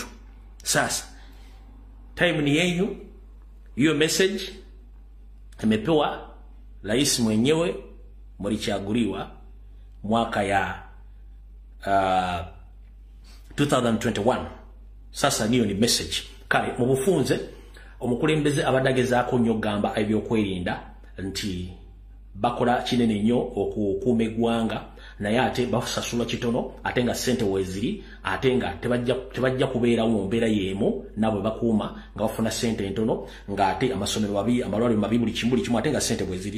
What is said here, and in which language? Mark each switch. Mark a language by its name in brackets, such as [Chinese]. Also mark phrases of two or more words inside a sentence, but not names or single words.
[Swahili] Sasa time ni yenu. Hiyo message imepewa rais mwenyewe, mlichaguliwa mwaka ya 2021. Sasa niyo ni message. [Ganda] Kale mubufunze omukulembeze abadageza ko nyogamba ebyo kwerinda nti bakola kinene nnyo okukuuma eggwanga, naye ate basasula kitono, ate nga sente weziri, ate nga tebajja kubeerawo mbeera yemu nabo bakuuma nga bafuna sente ntono, nga ate amasomero babi, amalwaliro mabi, buli kimu ate nga sente weziri.